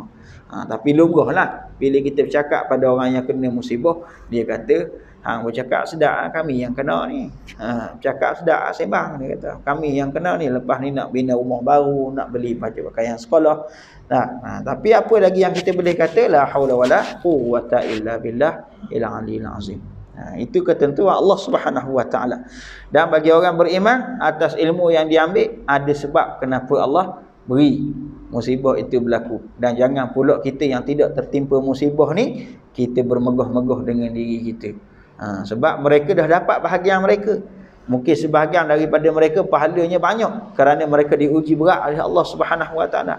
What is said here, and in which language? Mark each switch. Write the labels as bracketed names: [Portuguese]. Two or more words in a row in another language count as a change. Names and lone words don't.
[Malay] Tapi lunggahlah bila kita bercakap pada orang yang kena musibah, dia kata, hang bercakap sedap kami yang kena ni. Bercakap sedap sembang, dia kata. Kami yang kena ni, lepas ni nak bina rumah baru, nak beli baju pakaian sekolah. Tapi apa lagi yang kita boleh kata, [Arabic] لا حول ولا قوة إلا بالله العلي العظيم. [Malay] Itu ketentuan Allah [Arabic] سبحانه وتعالى. [Malay] Dan bagi orang beriman, atas ilmu yang diambil, ada sebab kenapa Allah beri musibah itu berlaku. Dan jangan pula kita yang tidak tertimpa musibah ni, kita bermegah-megah dengan diri kita. Sebab mereka dah dapat bahagian mereka. Mungkin sebahagian daripada mereka pahalanya banyak kerana mereka diuji berat oleh Allah [Arabic] سبحانه وتعالى.